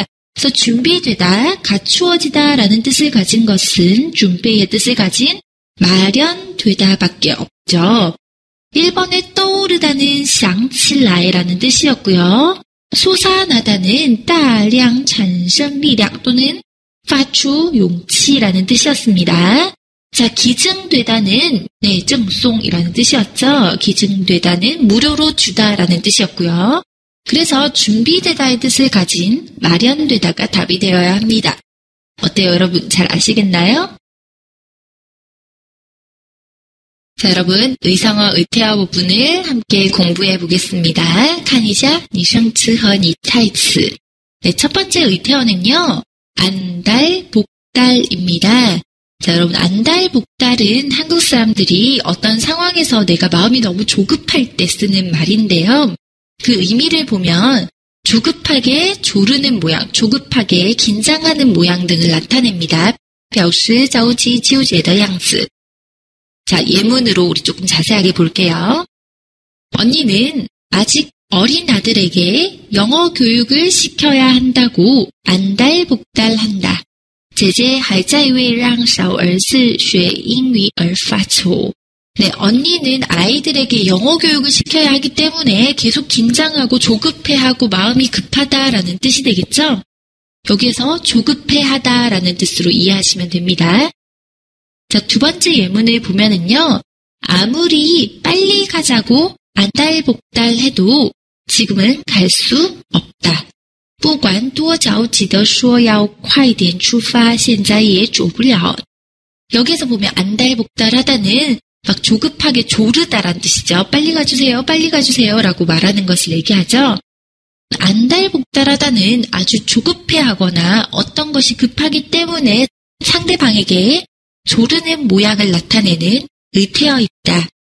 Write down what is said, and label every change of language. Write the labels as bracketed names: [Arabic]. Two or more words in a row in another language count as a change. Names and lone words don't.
[Korean] 그래서 준비되다, 갖추어지다라는 뜻을 가진 것은 준비의 뜻을 가진 마련되다밖에 없죠. 1번에 떠오르다는 [Chinese] 想起来 [Korean] 라는 뜻이었고요. 솟아나다는 [Chinese] 大量产生力量 [Korean] 또는 [Chinese] 发出勇气 [Korean] 라는 뜻이었습니다. 자, 기증되다는 네, 赠送 이라는 뜻이었죠. 기증되다는 무료로 주다라는 뜻이었고요. 그래서 준비되다의 뜻을 가진 마련되다가 답이 되어야 합니다. 어때요, 여러분? 잘 아시겠나요? 자, 여러분, 의성어, 의태어 부분을 함께 공부해 보겠습니다. [Chinese] 看一下你生词和你猜词. [Korean] 네, 첫 번째 의태어는요. 안달, 복달입니다. 자, 여러분, 안달복달은 한국 사람들이 어떤 상황에서 내가 마음이 너무 조급할 때 쓰는 말인데요. 그 의미를 보면 조급하게 조르는 모양, 조급하게 긴장하는 모양 등을 나타냅니다. [Chinese] 表示着急纠结的样子. [Korean] 자, 예문으로 우리 조금 자세하게 볼게요. 언니는 아직 어린 아들에게 영어 교육을 시켜야 한다고 안달복달한다. [Chinese] 姐姐还在为让小儿子学英语而发愁. [Korean] 네, 언니는 아이들에게 영어 교육을 시켜야 하기 때문에 계속 긴장하고 조급해하고 마음이 급하다라는 뜻이 되겠죠? 여기에서 조급해하다라는 뜻으로 이해하시면 됩니다. 자, 두 번째 예문을 보면은요. 아무리 빨리 가자고 안달복달해도 지금은 갈 수 없다. [Chinese] 不管多着急地说要快点出发，现在也走不了. [Korean] 여기에서 보면 안달복달하다는 막 조급하게 조르다란 뜻이죠. 빨리 가주세요, 빨리 가주세요 라고 말하는 것을 얘기하죠. 안달복달하다는 아주 조급해하거나 어떤 것이 급하기 때문에 상대방에게 조르는 모양을 나타내는 의태어입니다.